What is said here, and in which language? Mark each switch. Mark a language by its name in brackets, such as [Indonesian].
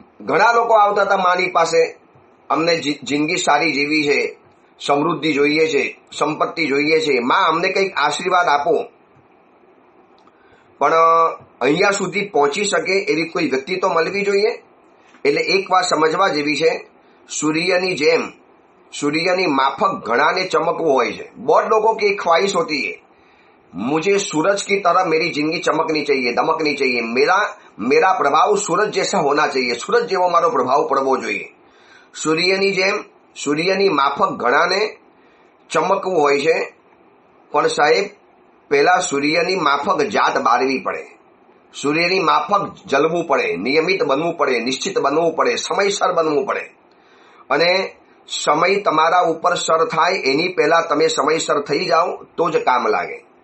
[Gujarati] ઘણા લોકો આવતા હતા માની પાસે, અમને જિંદગી સારી જીવી છે, સમૃદ્ધિ જોઈએ છે, સંપત્તિ જોઈએ છે, માં અમને કંઈક આશીર્વાદ આપો। પણ અહીંયા સુધી પહોંચી શકે એવી કોઈ વ્યક્તિ તો મળવી જોઈએ। એટલે એક વાત સમજવા જેવી છે, સૂર્યની જેમ, સૂર્યની માફક ઘણાને ચમકવું હોય છે। [Hindi] बहुत लोगों की एक ख्वाहिश होती है, मुझे सूरज की तरह मेरी जिंदगी चमकनी चाहिए, दमकनी चाहिए, मेरा प्रभाव सूरज जैसा होना चाहिए, सूरज [Gujarati] जेવો મારો પ્રભાવ પડવો જોઈએ। સૂર્યની જેમ, સૂર્યની માફક ઘણાને ચમકવું હોય છે, પણ સાહેબ પહેલા સૂર્યની માફક જાત બાળવી પડે, સૂર્યની માફક જલવું પડે, નિયમિત બનવું પડે, નિશ્ચિત બનવું પડે, સમયસર બનવું પડે. અને સમય તમારા ઉપર સર થાય એની પહેલા તમે સમયસર થઈ જાઓ તો જ કામ લાગે.